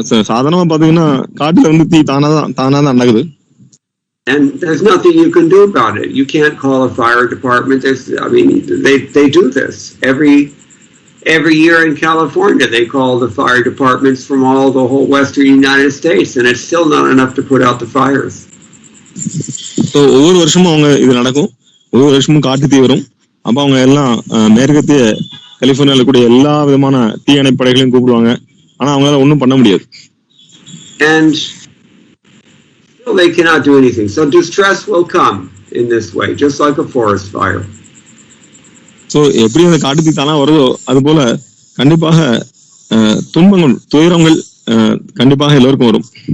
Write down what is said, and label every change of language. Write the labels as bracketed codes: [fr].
[ta] சாதாரணமா பாத்தீங்கன்னா காட்டுல வந்து தீ தானா நடக்குது. [en] And there's nothing you can do about it. You can't call a fire department. They do this every year in California. They call the fire departments from the whole western United States, and it's still not enough to put out the fires. [ta] So ஒவ்வொரு வருஷமும் அவங்க இது நடக்கும். ஒவ்வொரு வருஷமும் காட்டு தீ வரும். அப்ப அவங்க எல்லாம் மேற்கத்திய கலிபோர்னியால கூடிய எல்லா விதமான தீயணைப்பு படைகளையும் கூப்பிடுவாங்க. ஆனா அவங்களால ஒன்றும் பண்ண முடியாது. [en] And still they cannot do anything. So distress will come in this way, just like a forest fire. [ta] So எப்படி அந்த காட்டு தீ தானா வருதோ அது போல கண்டிப்பாக துன்பங்கள், துயரங்கள் கண்டிப்பாக எல்லோருக்கும் வரும்.